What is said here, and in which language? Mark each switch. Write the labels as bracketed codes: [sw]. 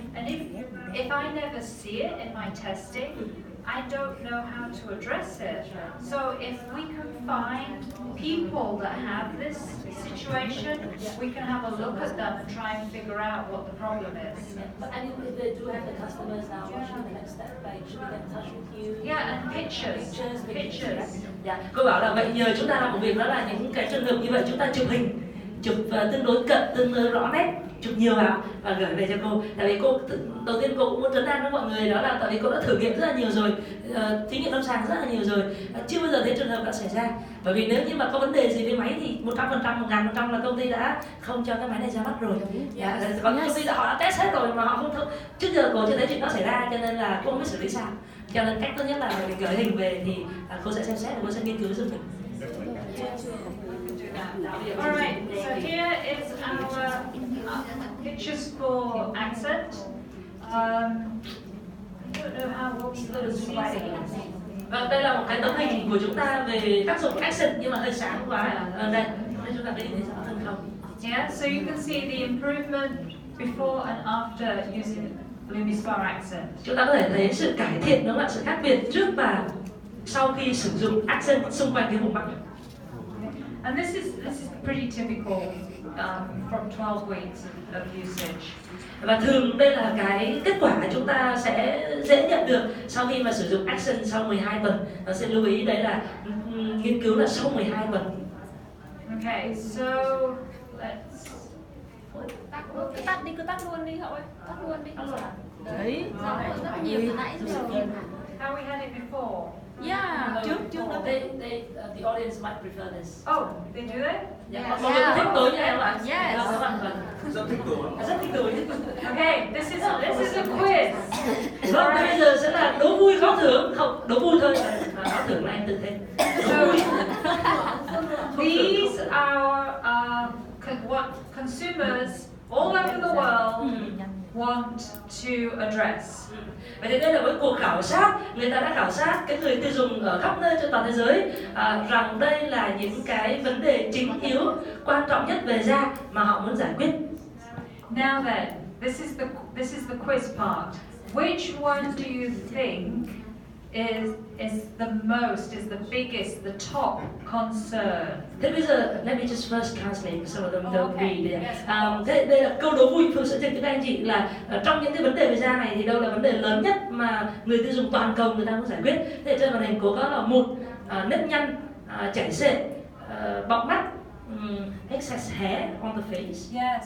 [en] And if I never see it in my testing, I don't know how to address it. So if we can find people that have this situation, we can have a look at them and try and figure out what the problem is. But I mean, if they do have the customers now, what should be the next step? Like, should we get in touch with you? Yeah, and pictures. [vi] Dạ, cô bảo là vậy nhờ chúng ta làm một việc đó là những cái trường hợp như vậy chúng ta chụp hình, chụp tương đối cận, tương đối rõ nét, chụp nhiều vào và gửi về cho cô. Tại vì cô đầu tiên cô cũng muốn trấn an với mọi người, đó là tại vì cô đã thử nghiệm rất là nhiều rồi, thí nghiệm lâm sàng rất là nhiều rồi, chưa bao giờ thấy trường hợp đã xảy ra. Bởi vì nếu như mà có vấn đề gì với máy thì 100%, 1000% là công ty đã không cho cái máy này ra mắt rồi. Còn công ty họ đã test hết rồi mà họ không trước giờ cô chưa thấy chuyện đó xảy ra, cho nên là cô không biết xử lý sao. Cho nên cách tốt nhất là mình gửi hình về thì cô sẽ xem xét và cô sẽ nghiên cứu giúp mình. [en] Alright, so here is our pictures for accent. I don't know how to see it. [vi] Vâng, đây là một cái tấm hình của chúng ta về tác dụng accent nhưng mà hơi sáng quá. Đây chúng ta thấy rõ hơn không? [en] Yeah, so you can see the improvement before and after using LumiSpa accent. [vi] Chúng ta có thể thấy sự cải thiện, đúng không ạ? Sự khác biệt trước và sau khi sử dụng accent xung quanh cái vùng mặt. [en] And this is pretty typical from 12 weeks of usage. [vi] Và thường đây là cái kết quả chúng ta sẽ dễ nhận được sau khi mà sử dụng accent sau 12 tuần. Nó sẽ lưu ý đấy là nghiên cứu là sau 12 tuần. [en] Okay, so let's [vi] cứ tắt luôn đi Hậu ơi, tắt luôn đi. Đấy, rất là nhiều từ nãy rồi. [en] how we had it before. [vi] Yeah, trước đó. [en] The audience might prefer this. Oh, they do it? [vi] Mọi người thích tối như em ạ? [en] Yes. [vi] Rất thích tối. [en] Okay, this is a quiz. [vi] Vâng, bây giờ sẽ là đố vui khó thưởng, không đố vui thôi. Khó thưởng là em tự thêm. [en] So these are what consumers all over the world want to address. [vi] Vậy thì đây là với cuộc khảo sát, người ta đã khảo sát cái người tiêu dùng ở khắp nơi trên toàn thế giới rằng đây là những cái vấn đề chính yếu, quan trọng nhất về da mà họ muốn giải quyết. [en] Now then, this is the quiz part. Which one do you think is the biggest, the top concern? [vi] Thế bây giờ, [en] let me just first translate some of them don't read. [vi] Đây là câu đố vui Phương sẽ dịch cho các anh chị là trong những cái vấn đề về da này thì đâu là vấn đề lớn nhất mà người tiêu dùng toàn cầu người ta muốn giải quyết. Thế trên màn hình có là một nếp nhăn, chảy xệ, bọng mắt, [en] excess hair on the face. Yes.